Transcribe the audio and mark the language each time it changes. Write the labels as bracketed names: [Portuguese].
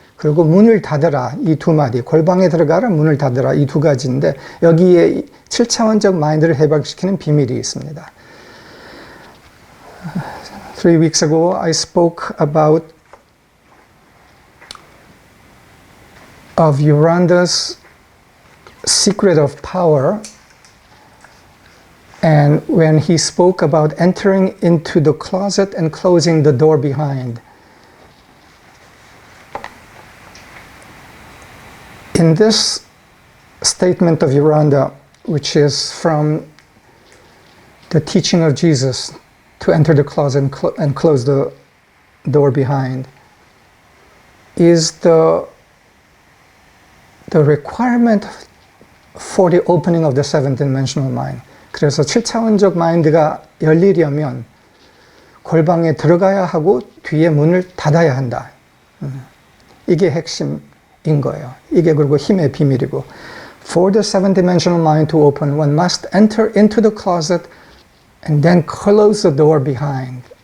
[Korean] 그리고 문을 닫으라. 이 두 마디. 골방에 들어가라, 문을 닫으라. 이 두 가지인데 여기에 7차원적 마인드를 해방시키는 비밀이 있습니다. [English] 3 weeks ago I spoke about of Yoranda's secret of power, and when he spoke about entering into the closet and closing the door behind. In this statement of Yoranda, which is from the teaching of Jesus to enter the closet and close the door behind, is the requirement for the opening of the seventh dimensional mind. [Korean] 그래서 7차원적 마인드가 열리려면 골방에 들어가야 하고 뒤에 문을 닫아야 한다. 이게 핵심인 거예요. 이게 그리고 힘의 비밀이고. [English] For the seventh dimensional mind to open, one must enter into the closet and then close the door behind.